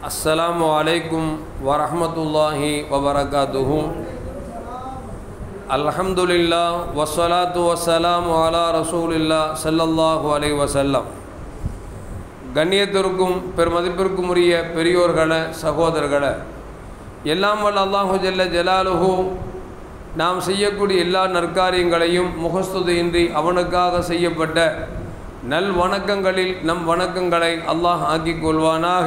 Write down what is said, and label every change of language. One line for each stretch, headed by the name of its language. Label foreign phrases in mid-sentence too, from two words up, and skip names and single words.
Arabic: السلام عليكم ورحمة الله وبركاته. الحمد لله والصلاة والسلام على رسول الله صلى الله عليه وسلم.
Tamil: கண்ணியத்திற்கும் பெருமதிப்பிற்கும் உரிய பெரியோர்களே, சகோதரர்களே, எல்லாம் வல்ல
Arabic: الله جل جلاله
Tamil: நாம் செய்யக்கூடிய எல்லா நற்காரியங்களையும் முகஸ்துதியின்றி அவனுக்காக செய்யப்பட்ட நல் வணக்கங்களில் நம் வணக்கங்களை அல்லாஹ் ஆக்கிக் கொள்வானாக।